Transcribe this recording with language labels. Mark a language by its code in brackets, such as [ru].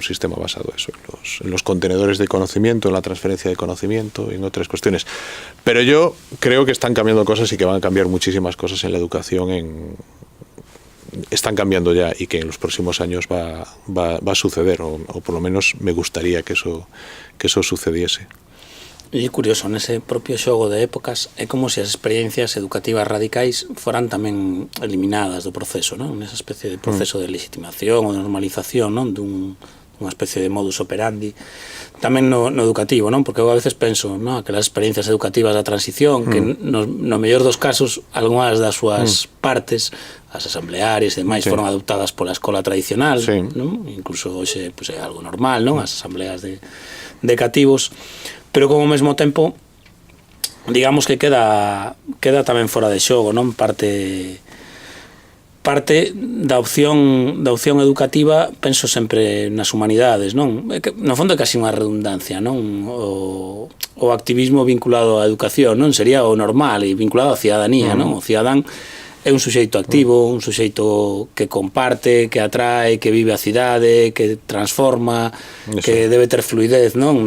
[es] Un sistema basado en los contenedores de conocimiento, en la transferencia de conocimiento y en otras cuestiones. Pero yo creo que están cambiando cosas y que van a cambiar muchísimas cosas en la educación. Están cambiando ya, y que en los próximos años va a suceder, o por lo menos me gustaría que eso sucediese. [gl] E curioso, nese propio xogo de épocas é como se as experiencias educativas radicais foran tamén eliminadas do proceso, non? Nesa especie de proceso de legitimación ou de normalización, non? Dunha especie de modus operandi tamén no educativo, non? Porque eu a veces penso, non? Aquelas experiencias educativas da transición que no mellor dos casos algunhas das súas partes, as asamblearias e demais, foron adoptadas pola escola tradicional, non? Incluso hoxe pues, é algo normal, non? As asambleas de cativos, pero como ao mesmo tempo digamos que queda tamén fora de xogo, non? Parte da opción educativa, penso sempre nas humanidades, non? No fondo é casi unha redundancia, non? O activismo vinculado á educación, non? Sería o normal e vinculado á cidadanía, non? O cidadán é un suxeito activo, un suxeito que comparte, que atrae, que vive a cidade, que transforma, que debe ter fluidez, non?